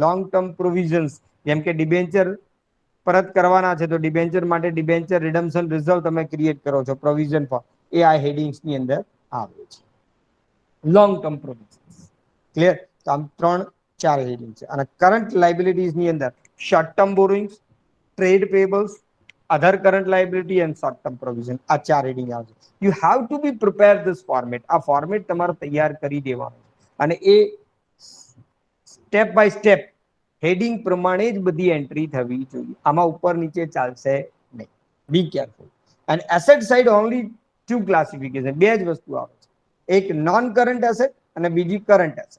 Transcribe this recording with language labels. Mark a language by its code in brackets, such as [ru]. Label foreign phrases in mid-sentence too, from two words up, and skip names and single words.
[en] long term provisions, [gu] જેમ કે ડિબેન્ચર પરત કરવાના છે તો ડિબેન્ચર માટે [en] debenture redemption reserve [gu] તમે ક્રિએટ કરો છો, [en] provision for, [gu] એ આ હેડિંગ્સની અંદર આવે છે. [en] long term provisions. [gu] ક્લિયર? તો આમ 3-4 હેડિંગ છે. અને [en] current liabilitiesની [gu] અંદર [en] short term borrowings, trade payables, other current liability and short term provision. [gu] આ ચાર heading આવશે. [en] You have to be prepared this format. [gu] આ format તમારે તૈયાર કરી દેવાનું અને એ [en] step by step [gu] હેડિંગ પ્રમાણે જ બધી એન્ટ્રી થવી જોઈએ. આમાં ઉપર નીચે ચાલશે નહીં. [en] be careful. [gu] અને [en] asset side only two classification, [gu] બે જ વસ્તુ આવે છે, એક [en] non current asset [gu] અને બીજી [en] current asset.